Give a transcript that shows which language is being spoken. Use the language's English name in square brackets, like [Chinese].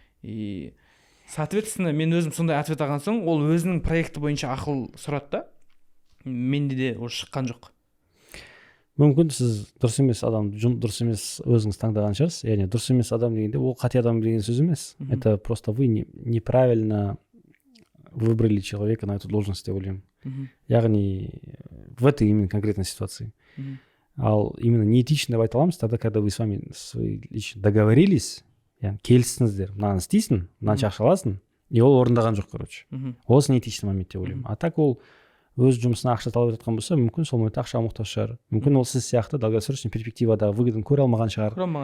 [Russian] И соответственно, [Kazakh] мен өзім сондай ответ алған соң, ол өзінің проекті бойынша ақыл сұрады да. Менде де ол шыққан жоқ. Мүмкін сіз дұрыс емес адам, дұрыс емес өзіңіз таңдаған шығарсыз. Яғни дұрыс емес адам дегенде ол қате адам деген сөз емес. [Russian] Это просто вы неправильно выбрали человека на эту должность [Kazakh] деп ойлаймын. Яғни [Russian] в этой именно конкретной ситуации. [Kazakh] Ал именно неэтично деп айта аламыз [Russian] тогда, когда вы с вами лично договорились, [Kazakh] яғни келістіңіздер, мынаны істейсің, мынанша ақша аласың, и ол орындаған жоқ, [Russian] короче. [Kazakh] Осы неэтичный момент деп ойлаймын. А так ол өз жұмысына ақша талап жатқан болса, мүмкін сол моментте ақшаға мұқтаж шығар. Мүмкін ол сіз сияқты [Russian] долгосрочный [Kazakh] перспективада выгодын көре алмаған шығар.